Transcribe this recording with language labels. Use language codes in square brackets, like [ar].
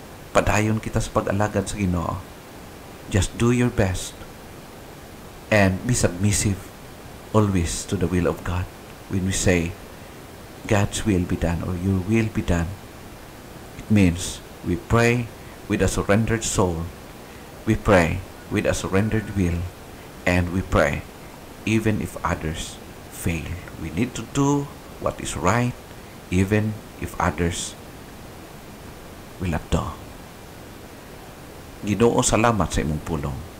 [ceb] Padayon kita sa pag-alagad sa Ginoo. [en] Just do your best and be submissive always to the will of God. When we say God's will be done or your will be done, it means we pray with a surrendered soul, we pray with a surrendered will, and we pray even if others fail. We need to do what is right even if others will not do. [ceb] Ginoo, salamat sa imong pulong.